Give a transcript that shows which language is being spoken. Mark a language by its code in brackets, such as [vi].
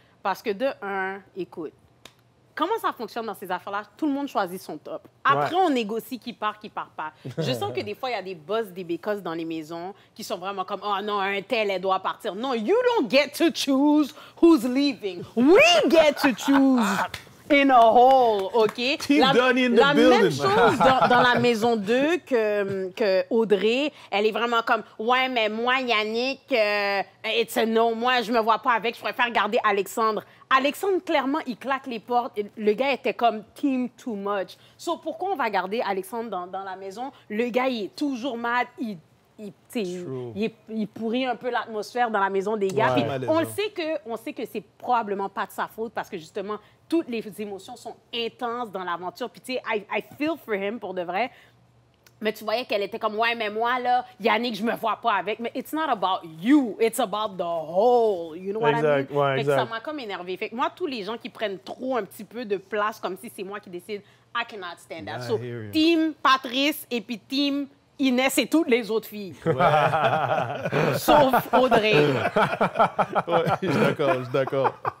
[fr] Parce que de un, écoute, comment ça fonctionne dans ces affaires-là? Tout le monde choisit son top. Après, on négocie qui part pas. Je sens que des fois, il y a des boss, des bécosses dans les maisons qui sont vraiment comme « Oh non, un tel, elle doit partir. » Non, [en] you don't get to choose who's leaving. We get to choose in a whole, OK? [fr] La même chose dans la maison 2 que Audrey, elle est vraiment comme « Ouais, mais moi, Yannick, [en] it's a no. [fr] Moi, je me vois pas avec. Je préfère garder Alexandre. » Alexandre, clairement, il claque les portes. Le gars était comme [en] team too much. [fr] So, pourquoi on va garder Alexandre dans la maison? Le gars, il est toujours mad. Il pourrit un peu l'atmosphère dans la maison des gars. Puis on sait que c'est probablement pas de sa faute parce que, justement, toutes les émotions sont intenses dans l'aventure. Puis, tu sais, [en] I feel for him, [fr] pour de vrai. Mais tu voyais qu'elle était comme, ouais, mais moi, là, Yannick, je me vois pas avec. Mais [en] it's not about you, it's about the whole. You know what I mean? [fr] Ouais, fait que ça m'a comme énervé. Fait que moi, tous les gens qui prennent trop un petit peu de place, comme si c'est moi qui décide, [en] I cannot stand that. [fr] So, team Patrice et puis team Inès et toutes les autres filles. Sauf Audrey. Je suis d'accord.